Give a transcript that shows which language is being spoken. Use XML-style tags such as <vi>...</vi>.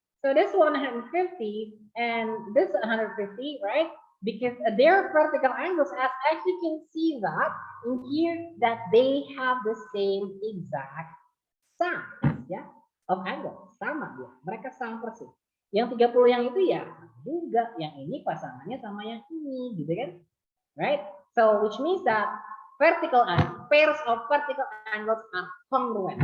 <en>So this 150 and this 150, right? Because their vertical angles, as you can see that in here, that they have the same exact size, ya, of angle,</en> <id>sama dia, mereka sama persis. Yang 30 yang itu ya juga, yang ini pasangannya sama yang ini, gitu kan?</id> <en>Right? So which means that pairs of vertical angles are congruent.</en>